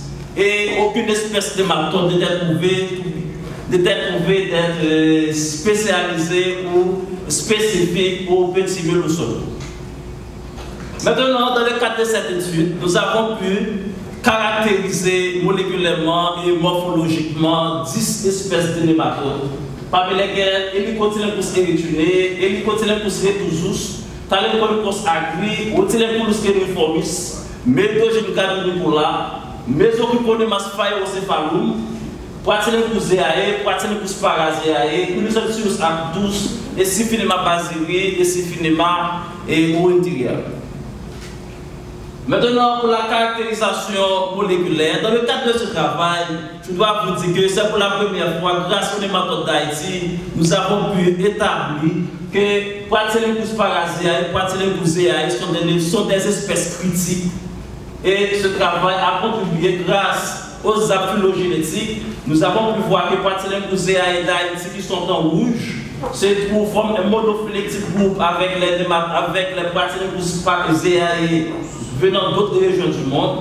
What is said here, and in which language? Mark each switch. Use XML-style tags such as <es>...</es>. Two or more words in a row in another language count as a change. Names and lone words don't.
<fr>Et aucune espèce de nématode n'était trouvée d'être spécialisée ou spécifique au petit miel ou sorgho. Maintenant, dans le cadre de cette étude, nous avons pu caractériser moléculairement et morphologiquement 10 espèces de nématodes, parmi lesquelles Helicotylengous erythrinae, Helicotylengous retusus, Thalencoincus agri, Otylengulus reniformis, Meloidogyne cavernicola, Mesocriponemas phaerocephalum, Pratylenchus zeae, Pratylenchus parazeae, Quinocelsius actus, et Syphinema basili, et Syphinema oenteria. Maintenant, pour la caractérisation moléculaire, dans le cadre de ce travail, je dois vous dire que c'est pour la première fois, grâce aux nématodes d'Haïti, nous avons pu établir que Pratylenchus parazeae et Pratylenchus zeae sont des espèces critiques. Et ce travail a contribué grâce aux apps phylogénétiques. Nous avons pu voir que Pratylenchus zeae d'Haïti qui sont en rouge se trouvent forment un monophylétique groupe avec les Pratylenchus zeae venant d'autres régions du monde.</fr>